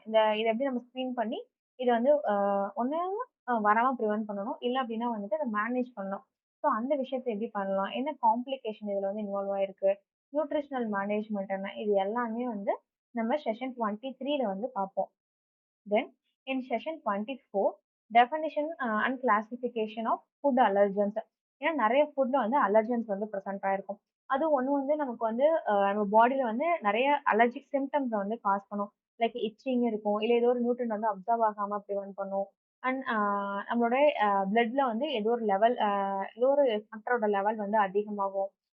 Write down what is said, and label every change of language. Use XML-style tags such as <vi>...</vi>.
<ta>இத எப்படி நம்ம ஸ்க்ரீன் பண்ணி, இத வந்து ஒண்ணு வராம பிரிவென்ட் பண்ணணும். இல்ல அப்படின்னா வந்துட்டு அத மேனேஜ் பண்ணணும். ஸோ அந்த விஷயத்த எப்படி பண்ணலாம்? என்ன காம்ப்ளிகேஷன் இதுல வந்து இன்வால்வ் ஆயிருக்கு? நியூட்ரிஷனல் மேனேஜ்மென்ட் என்ன? இது எல்லாமே வந்து நம்ம செஷன் 23ல வந்து பார்ப்போம்.</ta> <en>Then in session 24, definition and classification of food allergens.</en> <ta>ஏன்னா நெறைய ஃபுட்ல வந்து அலர்ஜென்ஸ் வந்து பிரசன்ட் ஆயிருக்கும். அது ஒண்ணு வந்து நமக்கு வந்து நம்ம பாடில வந்து நெறைய அலர்ஜிக் சிம்ப்டம்ஸ வந்து காஸ் பண்ணும். லைக் இச்சிங் இருக்கும். இல்ல ஏதோ ஒரு நியூட்ரியன்ட் வந்து அப்சர்வ் ஆகாம பிரிவென்ட் பண்ணும். அண்ட் நம்மளோட பிளட்ல வந்து ஏதோ ஒரு லெவல் ஏதோ ஒரு ஃபேக்டரோட லெவல் வந்து அதிகமாகும்.</ta>